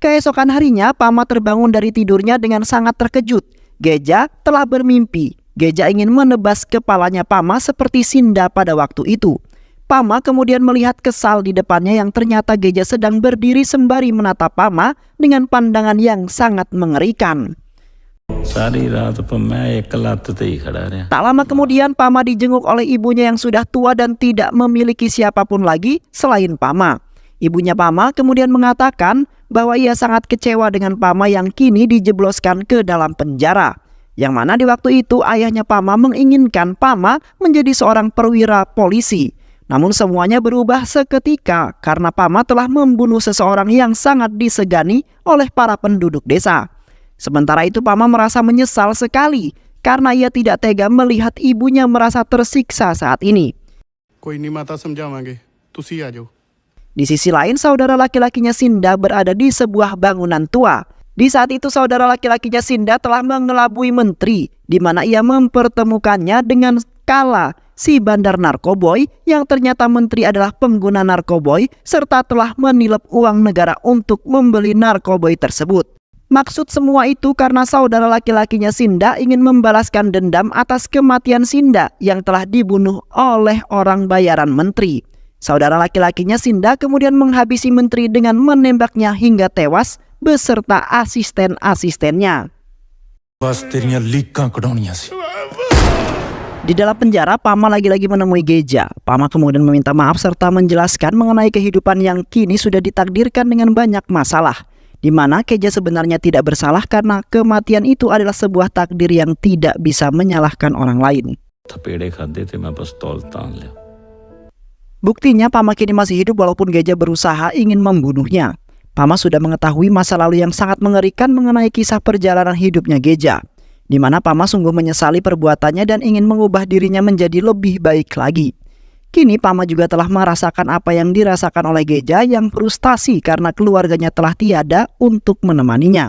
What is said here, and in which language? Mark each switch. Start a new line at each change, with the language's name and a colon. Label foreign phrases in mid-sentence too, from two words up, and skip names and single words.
Indonesian: Keesokan harinya, Pama terbangun dari tidurnya dengan sangat terkejut. Geja telah bermimpi. Geja ingin menebas kepalanya Pama seperti Sinda pada waktu itu. Pama kemudian melihat kesal di depannya yang ternyata Geja sedang berdiri sembari menatap Pama dengan pandangan yang sangat mengerikan.
Hindi: सारी रात पर मैं एक लत ते ही खड़ा रहा।
Indonesian: Tak lama kemudian Pama dijenguk oleh ibunya yang sudah tua dan tidak memiliki siapapun lagi selain Pama. Ibunya Pama kemudian mengatakan bahwa ia sangat kecewa dengan Pama yang kini dijebloskan ke dalam penjara. Yang mana di waktu itu ayahnya Pama menginginkan Pama menjadi seorang perwira polisi. Namun semuanya berubah seketika karena Pama telah membunuh seseorang yang sangat disegani oleh para penduduk desa. Sementara itu Pama merasa menyesal sekali karena ia tidak tega melihat ibunya merasa tersiksa saat ini.
Punjabi: ਕੋਈ ਨਹੀਂ ਮਾਤਾ ਸਮਝਾਵਾਂਗੇ ਤੁਸੀ ਆ ਜਾਓ।
Indonesian: Di sisi lain, saudara laki-lakinya Sinda berada di sebuah bangunan tua. Di saat itu saudara laki-lakinya Sinda telah mengelabui menteri, di mana ia mempertemukannya dengan Kala, si bandar narkoboy yang ternyata menteri adalah pengguna narkoboy serta telah menilep uang negara untuk membeli narkoboy tersebut. Maksud semua itu karena saudara laki-lakinya Sinda ingin membalaskan dendam atas kematian Sinda yang telah dibunuh oleh orang bayaran menteri. Saudara laki-lakinya Sinda kemudian menghabisi menteri dengan menembaknya hingga tewas beserta asisten-asistennya.
Punjabi: ਬਸ ਤੇਰੀਆਂ ਲੀਕਾਂ ਕਢਾਉਣੀਆਂ ਸੀ।
Indonesian: Di dalam penjara, Pama lagi-lagi menemui Geja. Pama kemudian meminta maaf serta menjelaskan mengenai kehidupan yang kini sudah ditakdirkan dengan banyak masalah, di mana Geja sebenarnya tidak bersalah karena kematian itu adalah sebuah takdir yang tidak bisa menyalahkan orang lain.
Hindi: थपेड़े खाते थे मैं पिस्तौल तान लिया।
Indonesian: Buktinya Pama kini masih hidup walaupun Geja berusaha ingin membunuhnya. Pama sudah mengetahui masa lalu yang sangat mengerikan mengenai kisah perjalanan hidupnya Geja, di mana Pama sungguh menyesali perbuatannya dan ingin mengubah dirinya menjadi lebih baik lagi. Kini Pama juga telah merasakan apa yang dirasakan oleh Geja yang frustasi karena keluarganya telah tiada untuk menemaninya.